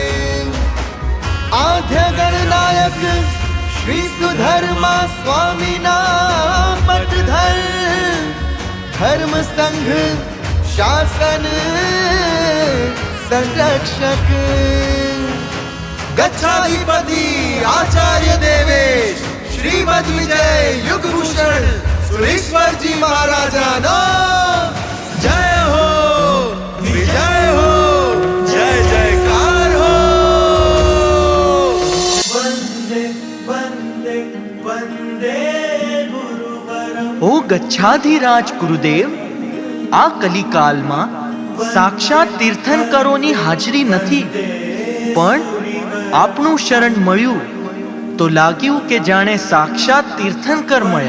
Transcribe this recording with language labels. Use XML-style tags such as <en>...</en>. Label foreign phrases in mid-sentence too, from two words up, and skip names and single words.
<gu>આદ્ય ગણનાયક શ્રી સુધર્મા સ્વામી ના પટધર, ધર્મ સંઘ શાસન સંરક્ષક, ગચ્છાધિપતિ આચાર્ય દેવેશ શ્રીમદ વિજય યુગ ભૂષણ સુરેશ્વર જી મહારાજા નો</gu> <hi>जय हो, विजय हो, जय जयकार हो।</hi> <sa>वंदे वंदे वंदे गुरुवरम।</sa> <gu>ઓ ગચ્છાધિરાજ ગુરુદેવ, આ કલિકાલમાં સાક્ષાત તીર્થંકરોની હાજરી નથી, પણ આપનું શરણ મળ્યું તો લાગ્યું કે જાણે સાક્ષાત તીર્થંકર મળ્યા।</gu>